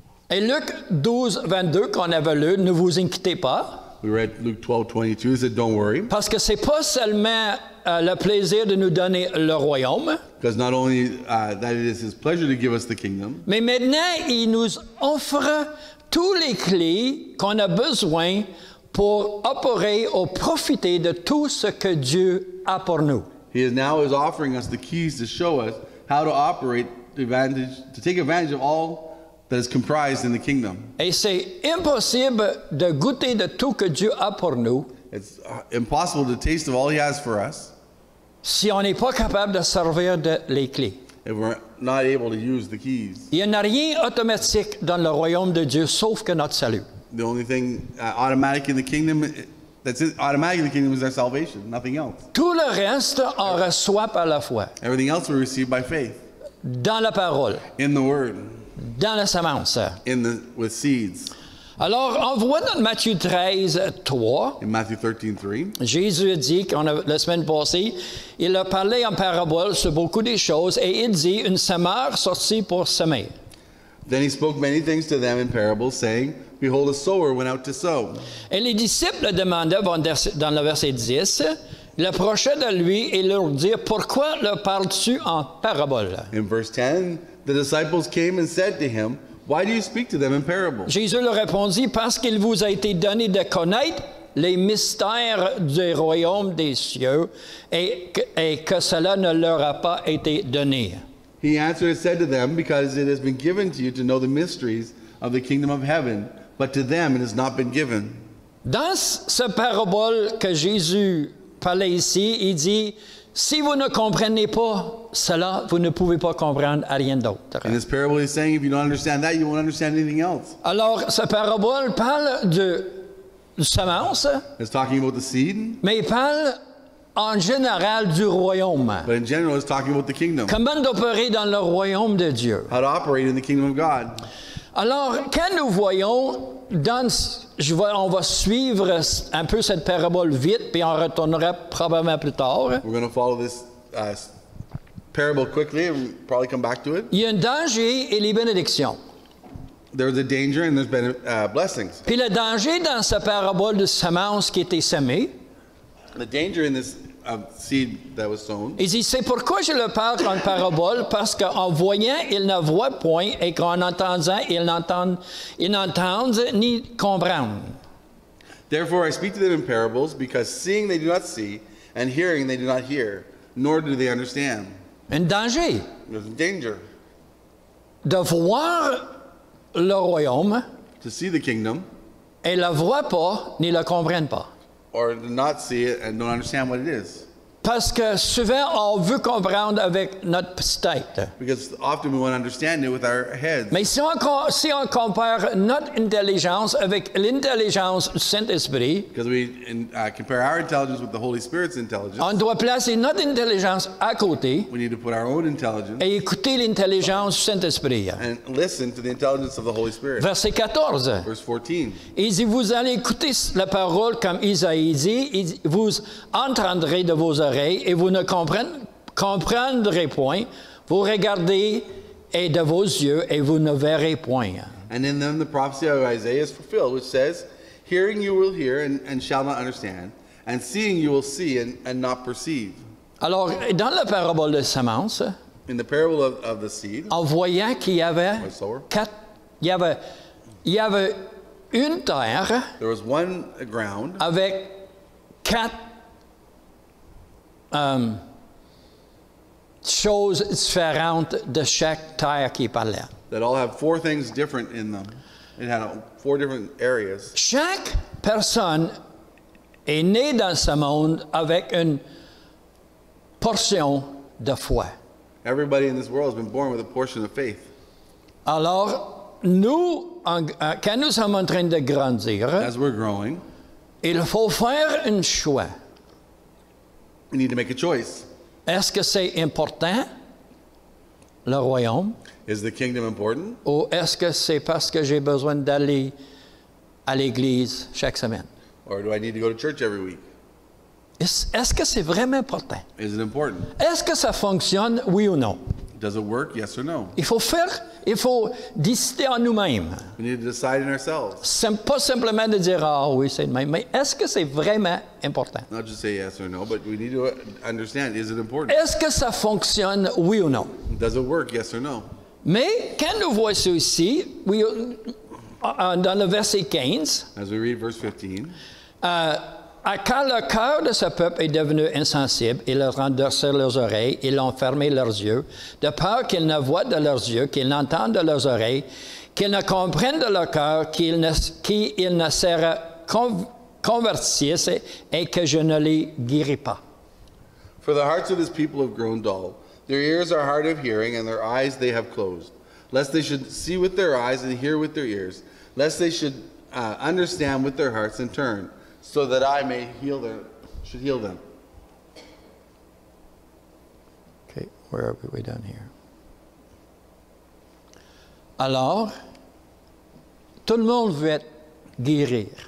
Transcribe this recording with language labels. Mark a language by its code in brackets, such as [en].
[fr] Et Luc 12, 22, qu'on avait lu, ne vous inquiétez pas, [en] We read Luke 12:22. It said, "Don't worry, [fr] parce que c'est pas seulement le plaisir de nous donner le royaume, [en] because not only that it is His pleasure to give us the kingdom, [fr] mais maintenant, il nous offre toutes les clés qu'on a besoin pour opérer ou profiter de tout ce que Dieu a pour nous. [en] He now is offering us the keys to show us how to operate to take advantage of all that is comprised in the kingdom. [fr] Et c'est impossible de goûter de tout que Dieu a pour nous [en] It's impossible to taste of all He has for us [fr] si on n'est pas capable de servir les clés. [en] if we're not able to use the keys. [fr] Il n'y a rien automatique dans le royaume de Dieu sauf que notre salut. [en] The only thing automatic in the kingdom automatic in the kingdom is our salvation, nothing else. [fr] Tout le reste, on reçoit par la foi, [en] Everything else we receive by faith, [fr] dans la parole, [en] in the word, [fr] dans la semence. [en] with seeds. [fr] Alors, on voit dans Matthieu 13, 3, [en] In Matthew 13:3, [fr] Jésus dit, la semaine passée, il a parlé en parabole sur beaucoup de choses et il dit, une semeur sortit pour semer. [en] then He spoke many things to them in parables, saying, "Behold, a sower went out to sow." [fr] Et les disciples demandaient, dans le verset 10, il approchait de lui et leur dit, pourquoi le parles-tu en parabole? [en] In verse 10, the disciples came and said to Him, "Why do you speak to them in parables?" [fr] Jésus leur répondit, parce qu'il vous a été donné de connaître les mystères du royaume des cieux et que cela ne leur a pas été donné. [en] He answered and said to them, because it has been given to you to know the mysteries of the kingdom of heaven, but to them it has not been given. [fr] Dans ce parabole que Jésus parlait ici, il dit, si vous ne comprenez pas cela, vous ne pouvez pas comprendre rien d'autre. [en] In this parable, he's saying, if you don't understand that, you won't understand anything else. [fr] Alors, ce parabole parle de semence, [en] It's talking about the seed, [fr] mais il parle en général du royaume. [en] but in general, it's talking about the kingdom. [fr] Comment d'opérer dans le royaume de Dieu. [en] How to operate in the kingdom of God. [fr] Alors, quand nous voyons, on va suivre un peu cette parabole vite, puis on retournera probablement plus tard. [en] We're going to follow this parable quickly and probably come back to it. [fr] Il y a un danger et les bénédictions. [en] There's a danger and there's been blessings. [fr] Puis le danger dans cette parabole de semence qui était semée, [en] The danger in this seed that was sown. [fr] il dit, c'est pourquoi je le parle en parabole, parce qu'en voyant, ils ne voient point, et qu'en entendant, ils n'entendent ni comprennent. [en] Therefore I speak to them in parables, because seeing they do not see, and hearing they do not hear, nor do they understand. [fr] Un danger [en] There's a danger [fr] de voir le royaume [en] to see the kingdom, [fr] et ne le voient pas, ni le comprennent pas. [en] or to not see it and don't understand what it is. [fr] Parce que souvent, on veut comprendre avec notre petite tête. [en] Because often we want to understand it with our heads. [fr] Mais si on compare notre intelligence avec l'intelligence du Saint-Esprit, [en] Because we compare our intelligence with the Holy Spirit's intelligence. [fr] on doit placer notre intelligence à côté [en] We need to put our own intelligence [fr] et écouter l'intelligence du Saint-Esprit. [en] and listen to the intelligence of the Holy Spirit. [fr] Verset 14. [en] Verse 14. [fr] Il dit, vous allez écouter la parole comme Isaïe dit, il dit, vous entendrez de vos oreilles et vous ne comprendrez point, vous regardez et de vos yeux et vous ne verrez point. [en] And in them the prophecy of Isaiah is fulfilled, which says, hearing you will hear and shall not understand, and seeing you will see and not perceive. [fr] Alors, dans la parabole de semence, [en] In the parable of the seed, [fr] en voyant qu'il y avait il y avait une terre [en] there was one ground [fr] avec 4 choses différentes de chaque terre qui parlait. [en] that all have 4 things different in them. It had 4 different areas. [fr] Chaque personne est née dans ce monde avec une portion de foi. [en] Everybody in this world has been born with a portion of faith. [fr] Alors, nous, quand nous sommes en train de grandir, [en] As we're growing, [fr] il faut faire un choix. [en] we need to make a choice. [fr] Est-ce que c'est important, le royaume, [en] Is the kingdom important? [fr] ou est-ce que c'est parce que j'ai besoin d'aller à l'église chaque semaine? [en] Or do I need to go to church every week? [fr] Est-ce que c'est vraiment important? [en] Is it important? [fr] Est-ce que ça fonctionne, oui ou non? [en] Does it work? Yes or no? [fr] Il faut décider en nous-mêmes. [en] We need to decide in ourselves. [fr] Pas simplement de dire, ah oui, c'est le même, mais est-ce que c'est vraiment important? [en] Not just say yes or no, but we need to understand, is it important? [fr] Est-ce que ça fonctionne, oui ou non? [en] Does it work? Yes or no? [fr] Mais quand nous voyons ça ici, dans le verset 15, [en] As we read verse 15, [fr] car le cœur de ce peuple est devenu insensible, ils leur ont endurci leurs oreilles, ils ont fermé leurs yeux, de peur qu'ils ne voient de leurs yeux, qu'ils n'entendent de leurs oreilles, qu'ils ne comprennent de leur cœur, qu'ils ne se convertissent et que je ne les guéris pas. [en] For the hearts of this people have grown dull. Their ears are hard of hearing, and their eyes they have closed. Lest they should see with their eyes and hear with their ears, lest they should understand with their hearts and turn, so that I may heal them. Okay, where are we down here? [fr] Alors, tout le monde veut être guéri.